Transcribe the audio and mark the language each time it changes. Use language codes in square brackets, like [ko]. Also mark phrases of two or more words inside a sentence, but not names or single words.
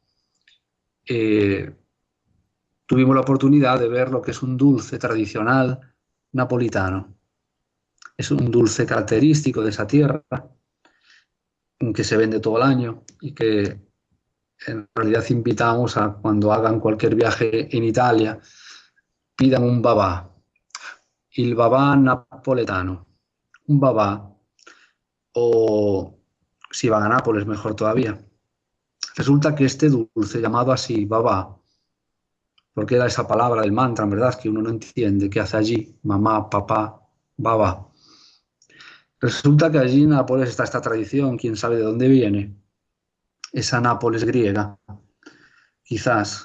[es] Tuvimos la oportunidad de ver lo que es un dulce tradicional napolitano. Es un dulce característico de esa tierra, que se vende todo el año y que en realidad invitamos a, cuando hagan cualquier viaje en Italia, pidan un babà, [it] il babà napoletano, [es] un babà, o si van a Nápoles mejor todavía. Resulta que este dulce, llamado así, babà, porque era esa palabra del mantra, en verdad, que uno no entiende, ¿qué hace allí? Mamá, papá, babà. Resulta que allí en Nápoles está esta tradición, quién sabe de dónde viene, esa Nápoles griega, quizás.